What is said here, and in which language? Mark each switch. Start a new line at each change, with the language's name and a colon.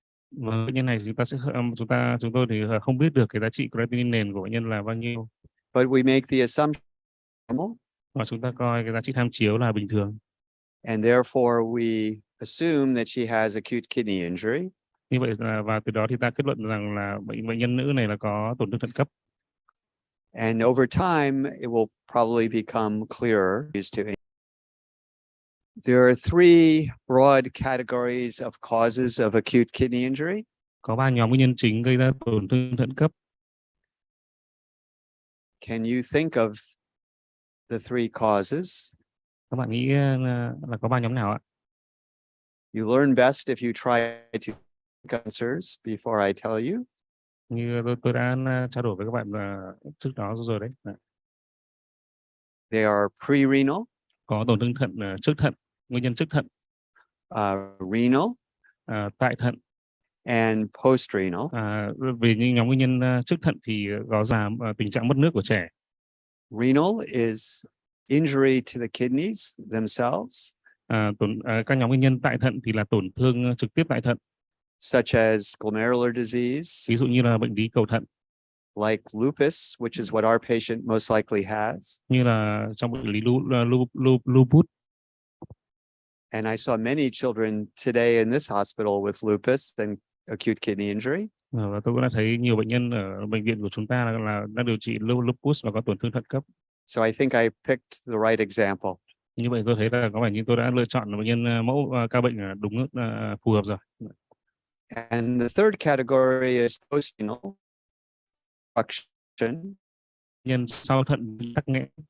Vietnamese: Và bệnh nhân này chúng tôi thì không biết được cái giá trị creatinine nền của bệnh nhân là bao nhiêu.
English: But we make the assumption normal.
Vietnamese: Và chúng ta coi cái giá trị tham chiếu là bình thường.
English: And therefore we assume that she has acute kidney injury.
Vietnamese: Như vậy và từ đó thì ta kết luận rằng là bệnh nhân nữ này là có tổn thương thận cấp.
English: And over time it will probably become clearer. There are 3 broad categories of causes of acute kidney injury.
Vietnamese: Có 3 nhóm nguyên nhân chính gây ra tổn thương thận cấp.
English: Can you think of the 3 causes?
Vietnamese: Các bạn nghĩ là có 3 nhóm nào ạ?
English: You learn best if you try to think answers before I tell you.
Vietnamese: Như tôi đã trao đổi với các bạn trước đó rồi đấy.
English: They are pre-renal.
Vietnamese: Có tổn thương thận trước thận, nguyên nhân trước thận.
English: Renal.
Vietnamese: Tại thận.
English: And post-renal.
Vietnamese: Vì những nhóm nguyên nhân trước thận thì có giảm tình trạng mất nước của trẻ.
English: Renal is injury to the kidneys themselves.
Vietnamese: Các nhóm nguyên nhân tại thận thì là tổn thương trực tiếp tại thận.
English: Such as glomerular disease.
Vietnamese: Ví dụ như là bệnh lý cầu thận.
English: Like lupus, which is what our patient most likely has.
Vietnamese: Như là trong bệnh lý lupus.
English: And I saw many children today in this hospital with lupus and acute kidney injury.
Vietnamese: Và tôi cũng đã thấy nhiều bệnh nhân ở bệnh viện của chúng ta là đang điều trị lupus và có tổn thương thận cấp.
English: So I think I picked the right example.
Vietnamese: Như vậy tôi thấy là có vẻ như tôi đã lựa chọn bệnh nhân mẫu ca bệnh đúng phù hợp rồi.
English: And the third category is post-renal obstruction.
Vietnamese: Nhân sau thận bị tắc nghẽn.